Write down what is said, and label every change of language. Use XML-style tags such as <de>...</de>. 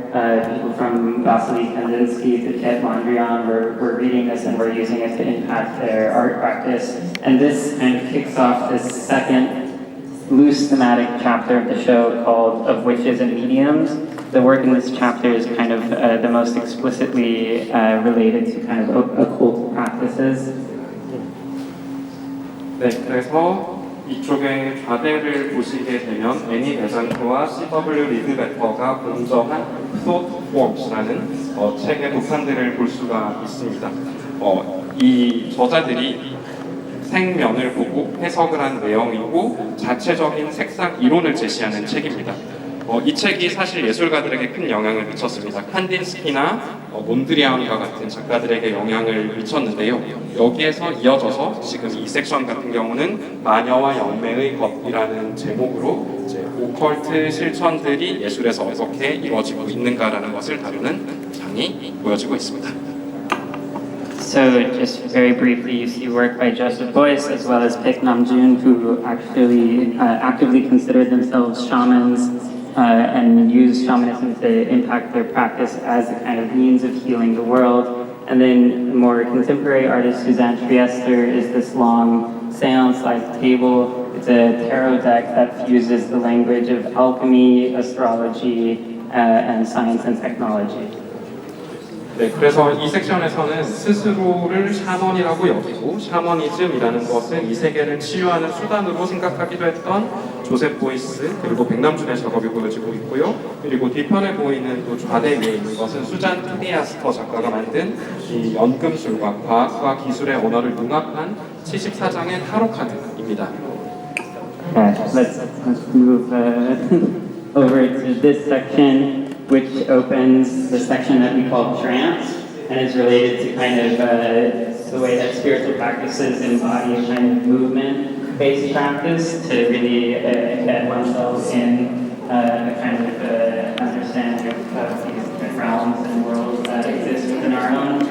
<en>People from Vasily Kandinsky to Ted Mondrian were reading this and were using it to impact their art practice. And this kind of kicks off this second loose thematic chapter of the show called Of Witches and Mediums. The work in this chapter is kind of the most explicitly related to kind of occult practices.</en> <ko>네, 그래서 이쪽에 좌대를 보시게 되면 애니 베잔트와 C.W. 리드베터가 공저한 Thought Forms라는 책의 도판들을 볼 수가 있습니다. 이 저자들이 생면을 보고 해석을 한 내용이고 자체적인 색상 이론을 제시하는 책입니다. 이 책이 사실 예술가들에게 큰 영향을 미쳤습니다. 칸딘스키나 몬드리안과 같은 작가들에게 영향을 미쳤는데요. 여기에서 이어져서 지금 이 섹션 같은 경우는 마녀와 영매의 것이라는 제목으로 이제 오컬트 실천들이 예술에서 어떻게 이루어지고 있는가라는 것을 다루는 장이 보여지고 있습니다.</ko> <en>So just very briefly, you see work by Joseph Beuys as well as Baek Nam-jun, who actually actively considered themselves shamans and used shamanism to impact their practice as a kind of means of healing the world. And then more contemporary artist Suzanne Triester is this long seance-like table. It's a tarot deck that fuses the language of alchemy, astrology, and science and technology.</en> <ko>네, 그래서 이 섹션에서는 스스로를 샤먼이라고 여기고 샤머니즘이라는 것은 이 세계를 치유하는 수단으로 생각하기도 했던 조셉 보이스 그리고 백남준의 작업이 보여지고 있고요. 그리고 뒤편에 보이는 또 좌대 위에 있는 것은 수잔 트리아스터 작가가 만든 이 연금술과 과학과 기술의 언어를 융합한 74장의 타로 카드입니다.</ko> <en>Let's move over to this section, which opens the section that we call trance, and is related to kind of the way that spiritual practices embody a kind of movement-based practice to really embed oneself in a kind of understanding of these different realms and worlds that exist within our own.</en>